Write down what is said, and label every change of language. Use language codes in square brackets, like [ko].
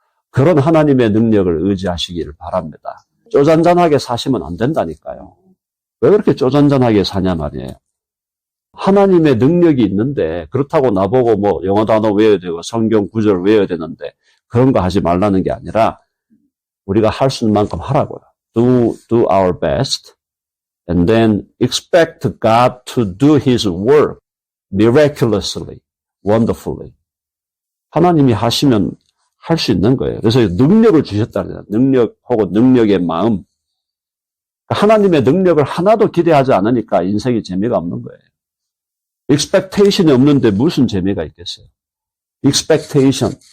[ko] 그런 하나님의 능력을 의지하시기를 바랍니다. 쪼잔잔하게 사시면 안 된다니까요. 왜 그렇게 쪼잔잔하게 사냐 말이에요. 하나님의 능력이 있는데 그렇다고 나보고 뭐 영어 단어 외워야 되고 성경 구절 외워야 되는데 그런 거 하지 말라는 게 아니라 우리가 할 수 있는 만큼 하라고요. [en] Do our best and then expect God to do His work miraculously, wonderfully. [ko] 하나님이 하시면 할 수 있는 거예요. 그래서 능력을 주셨다는 거예요. 능력 혹은 능력의 마음. 하나님의 능력을 하나도 기대하지 않으니까 인생이 재미가 없는 거예요. expectation이 없는데 무슨 재미가 있겠어요? [en] expectation.